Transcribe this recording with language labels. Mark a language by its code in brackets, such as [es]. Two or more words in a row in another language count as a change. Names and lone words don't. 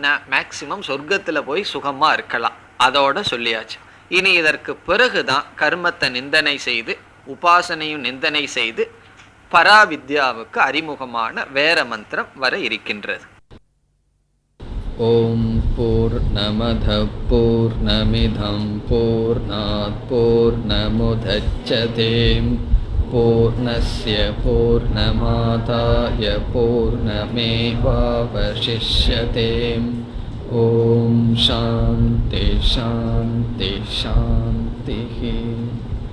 [ta] மேக்சிமம் சொர்க்கத்தில் போய் சுகமாக இருக்கலாம், அதோட சொல்லியாச்சு. இனி இதற்கு பிறகுதான் கர்மத்தை நிந்தனை செய்து உபாசனையும் நிந்தனை செய்து பராவித்யாவுக்கு அறிமுகமான வேற மந்திரம் வர இருக்கின்றது. [sa] ॐ पूर्णमद पूर्णमिदं पूर्णात् पूर्णमुदच्यते पूर्णस्य पूर्णमादाय पूर्णमेवावशिष्यते. ॐ शान्ति शान्ति शान्ति.